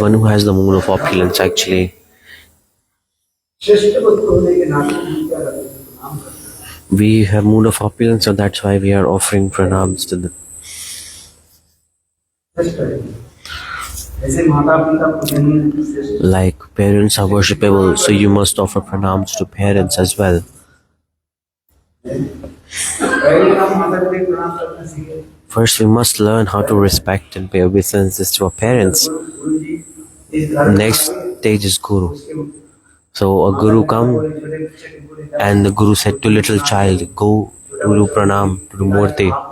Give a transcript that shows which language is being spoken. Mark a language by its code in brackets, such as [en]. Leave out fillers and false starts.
[en] One who has the mood of opulence actually. [hi] श्रेष्ठ भक्त होने के नाते हम क्या करते हैं? प्रणाम करते हैं। [en] We have mood of opulence, so that's why we are offering pranams to the. [hi] श्रेष्ठ है। ऐसे माता पिता पूजनीय श्रेष्ठ [en] Like parents are worshipable, so you must offer pranams to parents as well. [hi] पहले हम माता पिता को प्रणाम करना सीखे। [en] First, we must learn how to respect and pay obeisances to our parents. [hi] गुरु जी इस घर [en] Next stage is Guru. So a Guru come and the Guru said to little child, go to do pranam to the Murti.